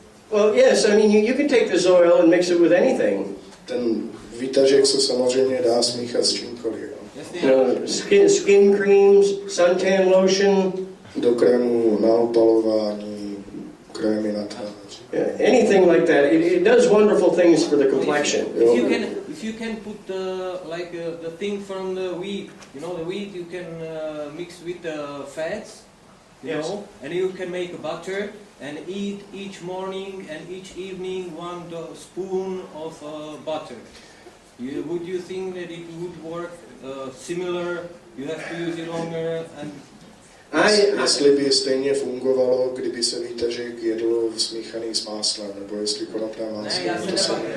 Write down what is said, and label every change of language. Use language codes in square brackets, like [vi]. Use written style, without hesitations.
[en] Well, yes, I mean, you can take this oil and mix it with anything. [cs] Ten výtažek se samozřejmě dá smíchat s čímkoliv. [en] Skin creams, suntan lotion. [cs] Do krému na opalování, krémy na tvář. [en] Anything like that. It does wonderful things for the complexion. If you can put the thing from the wheat, you know, the wheat you can mix with the fats, you know, and you can make a butter and eat each morning and each evening 1 spoon of butter. Would you think that it would work similar? You have to use it longer and [cs] Jestli by stejně fungovalo, kdyby se výtažek jedl smíchaný s máslem, nebo jestli konopné máslo.